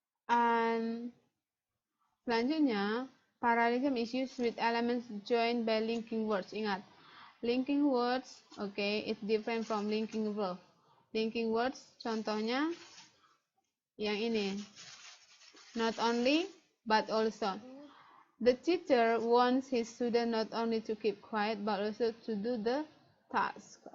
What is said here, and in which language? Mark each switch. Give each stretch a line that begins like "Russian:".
English: And
Indonesian: selanjutnya,
English: parallelism is used with elements joined by linking words.
Indonesian: Ingat,
English: linking words, okay, it's different from linking verb.
Indonesian: Linking words, contohnya yang ini.
English: Not only, but also. The teacher wants his student not only to keep quiet, but also to do the task.